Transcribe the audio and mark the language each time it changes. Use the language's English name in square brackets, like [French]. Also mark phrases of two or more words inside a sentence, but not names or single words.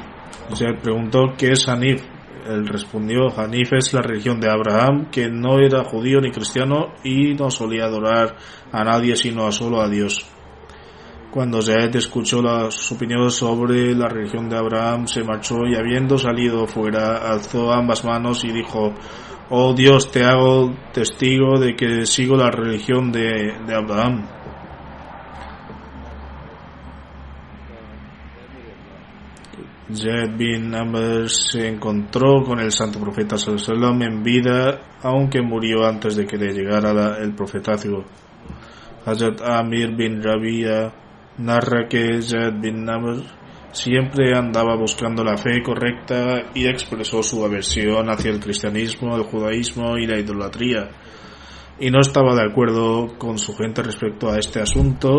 [Spanish] Se preguntó: ¿qué es Hanif? Él respondió: Hanif es la religión de Abraham, que no era judío ni cristiano y no solía adorar a nadie sino solo a Dios. Cuando Zayd escuchó sus opiniones sobre la religión de Abraham, se marchó y, habiendo salido fuera, alzó ambas manos y dijo: oh Dios, te hago testigo de que sigo la religión de Abraham. Zayd bin Amr se encontró con el santo profeta [Arabic] صلى الله عليه وسلم [Spanish] en vida, aunque murió antes de que le llegara el profetazgo. Hazrat Amir bin Rabia narra que Zayd bin Amr siempre andaba buscando la fe correcta y expresó su aversión hacia el cristianismo, el judaísmo y la idolatría, y no estaba de acuerdo con su gente respecto a este asunto.